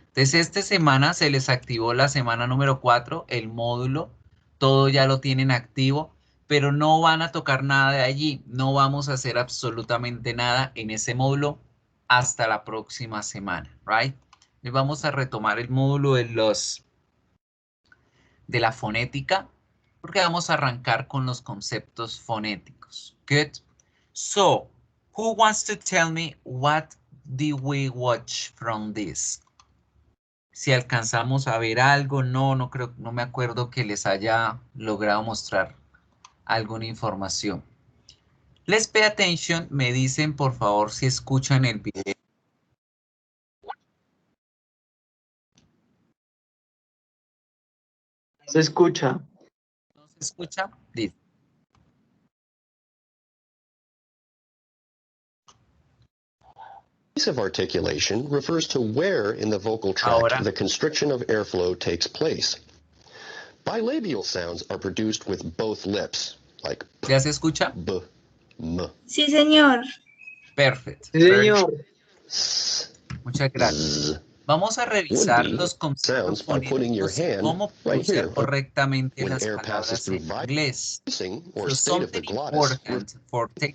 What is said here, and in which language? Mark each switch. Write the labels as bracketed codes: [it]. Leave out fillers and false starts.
[es] Entonces, esta semana se les activó la semana número 4, el módulo, todo ya lo tienen activo, pero no van a tocar nada de allí, no vamos a hacer absolutamente nada en ese módulo hasta la próxima semana, right? Y vamos a retomar el módulo de la fonética, porque vamos a arrancar con los conceptos fonéticos. [en] Good. So, who wants to tell me what did we watch from this? [es] Si alcanzamos a ver algo, no creo, no me acuerdo que les haya logrado mostrar alguna información. [en] Let's pay attention, [es] me dicen por favor si escuchan el video. Se escucha. ¿No se escucha? Listo. [en] Of articulation refers to where in the vocal tract [es] Ahora. [en] the constriction of airflow takes place. Bilabial sounds are produced with both lips, like [es] ¿Ya se escucha? [en] b, m. [es] Sí, señor. Perfecto. Sí, señor. Muchas gracias. Vamos a revisar los conceptos fonéticos y cómo pronunciar correctamente las palabras en inglés. [en] So something important for taking